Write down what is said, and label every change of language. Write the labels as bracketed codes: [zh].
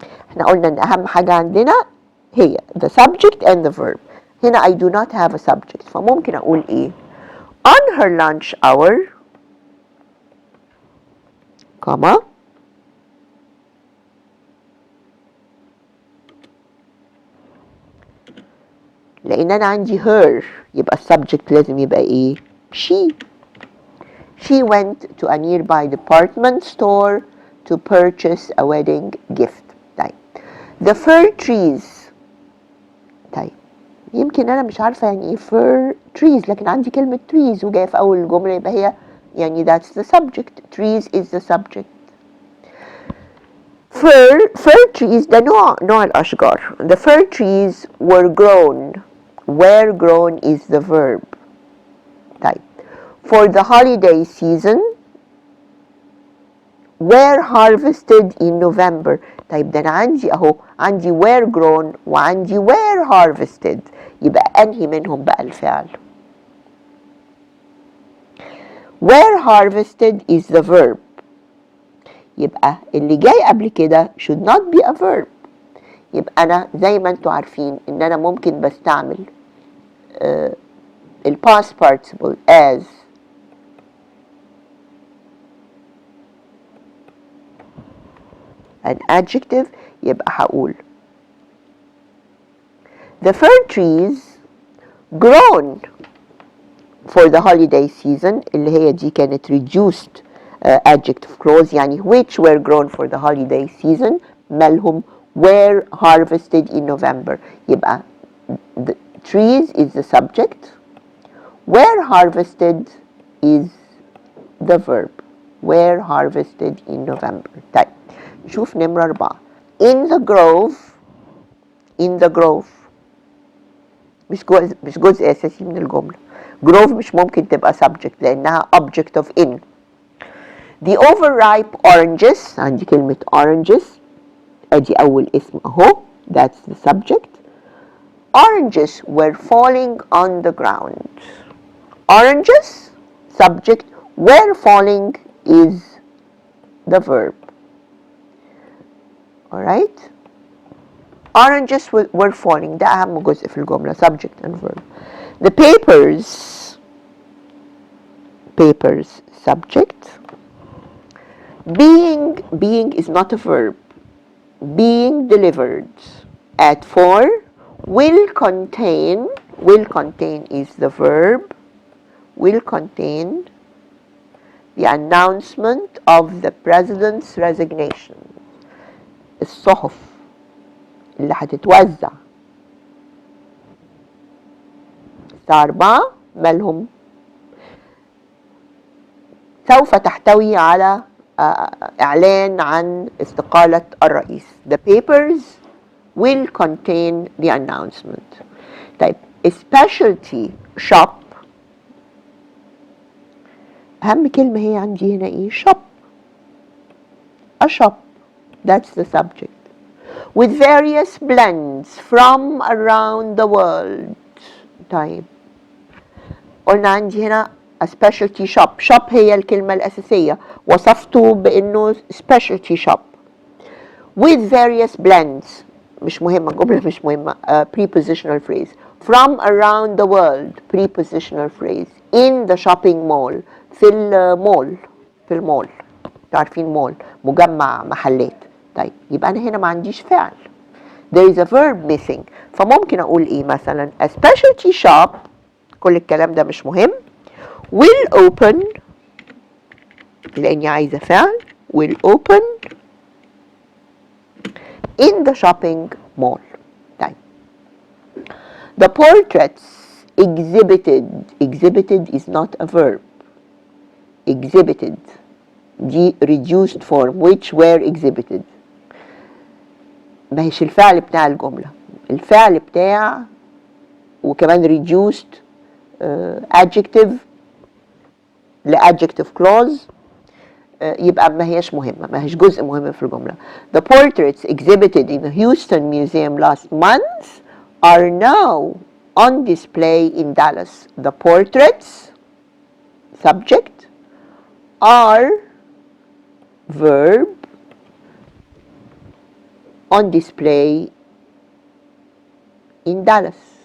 [ar] احنا قلنا ان اهم حاجة عندنا هي [en] the subject and the verb. [ar] هنا [en] I do not have a subject [ar] فممكن اقول ايه؟ [en] on her lunch hour comma [ar] لان انا عندي [en] her [ar] يبقى السبجكت لازم يبقى ايه؟ [en] she. she went to a nearby department store to purchase a wedding gift. طيب the fir trees. [ar] طيب يمكن انا مش عارفه يعني ايه fir trees لكن عندي كلمه trees وجايه في اول الجمله يبقى هي يعني [en] that's the subject. trees is the subject. [ar] fir trees ده نوع الاشجار. [en] the fir trees were grown. were grown is the verb. طيب for the holiday season were harvested in November. [ar] طيب ده انا عندي اهو عندي [en] were grown [ar] وعندي [en] were harvested [ar] يبقى انهي منهم بقى الفعل؟ [en] were harvested is the verb. [ar] يبقى اللي جاي قبل كده [en] should not be a verb. [ar] يبقى انا زي ما انتوا عارفين ان انا ممكن بستعمل ال past participle [en] as an adjective. يبقى هقول the fir trees grown for the holiday season [ar] اللي هي دي كانت [en] reduced adjective clause [ar] يعني [en] which were grown for the holiday season [ar] مالهم [en] were harvested in November. يبقى the trees is the subject. were harvested is the verb. were harvested in November. [ar] طيب نشوف نمرة 4. [en] in the grove. in the grove [ar] مش جزء أساسي من الجملة. [en] grove [ar] مش ممكن تبقى [en] subject [ar] لأنها [en] object of in. the overripe oranges [ar] عندي كلمة [en] oranges [ar] أدي أول اسم أهو [en] that's the subject. oranges were falling on the ground. oranges subject. were falling is the verb. alright. oranges were falling [ar] ده أهم جزء في الجملة [en] subject and verb. the papers subject. being is not a verb. being delivered at 4 will contain is the verb. will contain the announcement of the president's resignation. [ar] الصحف اللي هتتوزع الساعة 4 مالهم سوف تحتوي على إعلان عن استقالة الرئيس. [en] the papers will contain the announcement. [ar] طيب [en] a specialty shop [ar] أهم كلمة هي عندي هنا إيه؟ shop. [en] a shop that's the subject. with various blends from around the world. [ar] طيب قلنا عندي هنا [en] a specialty shop. shop [ar] هي الكلمة الأساسية وصفته بأنه [en] specialty shop. with various blends [ar] مش مهمة، جملة مش مهمة. [en] prepositional phrase from around the world. prepositional phrase in the shopping mall. [ar] في المول. في المول، تعرفين مول مجمع محلات. طيب يبقى أنا هنا ما عنديش فعل. [en] there is a verb missing. [ar] فممكن أقول إيه مثلا؟ [en] a specialty shop، [ar] كل الكلام ده مش مهم. [en] will open، [ar] لأني عايزة فعل. [en] will open in the shopping mall. طيب the portraits exhibited. exhibited is not a verb. exhibited [ar] دي [en] reduced form which were exhibited. [ar] ما هيش الفعل بتاع الجملة. الفعل بتاع وكمان reduced adjective لadjective clause، يبقى ما هيش مهمة، ما هيش جزء مهم في الجملة. [en] The portraits exhibited in the Houston Museum last month are now on display in Dallas. The portraits subject are verb on display in Dallas.